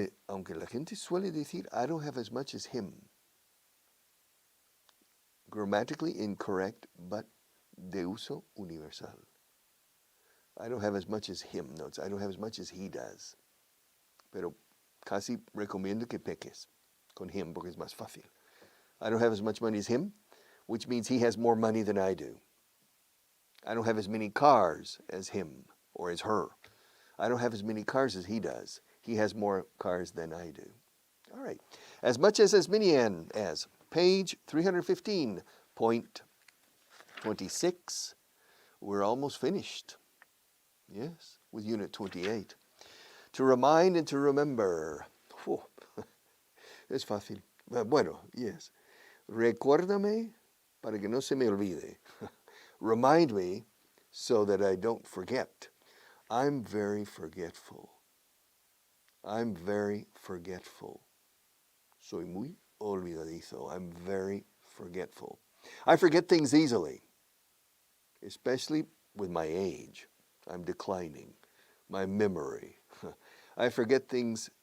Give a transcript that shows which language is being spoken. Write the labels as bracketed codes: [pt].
[es] Aunque la gente suele decir, [en] I don't have as much as him. Grammatically incorrect, but [es] de uso universal. [en] I don't have as much as him. No, I don't have as much as he does. [es] Pero casi recomiendo que peques con him porque es más fácil. [en] I don't have as much money as him, which means he has more money than I do. I don't have as many cars as him or as her. I don't have as many cars as he does. He has more cars than I do. All right. As much as many as. Page 315.26. We're almost finished. Yes, with Unit 28. To remind and to remember. [es] Whew. Es fácil. Bueno, yes. Recuérdame para que no se me olvide. [en] Remind me so that I don't forget. I'm very forgetful. I'm very forgetful. [es] Soy muy olvidadizo. [en] I'm very forgetful. I forget things easily, especially with my age. I'm declining. My memory. I forget things.